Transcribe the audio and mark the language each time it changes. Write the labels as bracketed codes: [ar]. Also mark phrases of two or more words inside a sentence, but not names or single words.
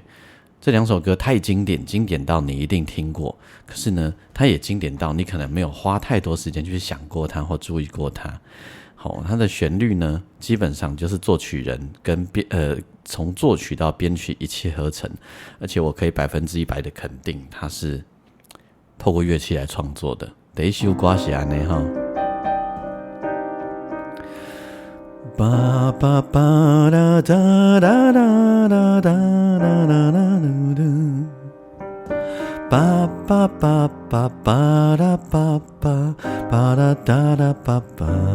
[zh] 这2首歌太经典到你一定听过，可是呢，它也经典到你可能没有花太多时间去想过它或注意过它。好，它的旋律呢，基本上就是作曲人跟从作曲到编曲一气呵成，而且我可以100%的肯定，它是透过乐器来创作的。第一首歌是这样的 ba ba ba da da da da da da da da ba ba ba ba ba da ba ba ba da da da ba ba